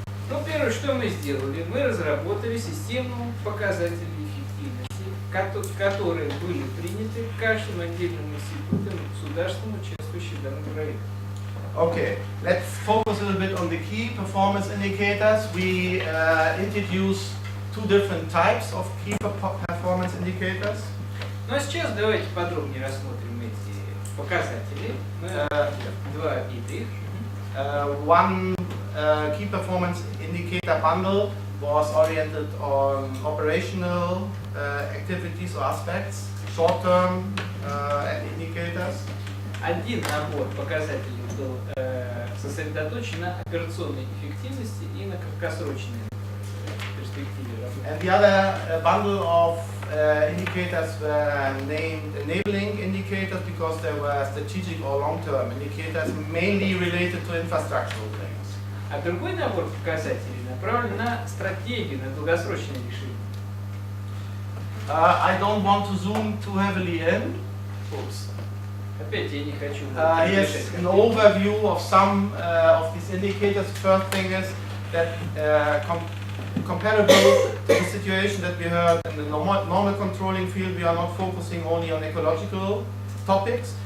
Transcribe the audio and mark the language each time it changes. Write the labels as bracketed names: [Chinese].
[Russian] Ну, первое, что мы сделали, мы разработали систему показателей эффективности, которые были приняты каждым отдельным институтом государством, участвующим в данном проекте. [English] Okay, let's focus a little bit on the key performance indicators. We introduced two different types of key performance indicators. [Russian] Ну а сейчас давайте подробнее рассмотрим эти показатели. Два вида их. [English] One key performance indicator bundle was oriented on operational activities or aspects, short-term indicators. [Russian] Один набор показателей был сосредоточен на операционной эффективности и на краткосрочной перспективе работы. [English] And the other bundle of indicators were named enabling indicators, because they were strategic or long-term indicators, mainly related to infrastructural things. [Russian] А другой набор показателей направлен на стратегию, на долгосрочные решения. [English] I don't want to zoom too heavily in. [Russian] Oops. Опять я не хочу. [English] Here's an overview of some of these indicators. First thing is that comparable to the situation that we heard in the normal controlling field, we are not focusing only on ecological topics.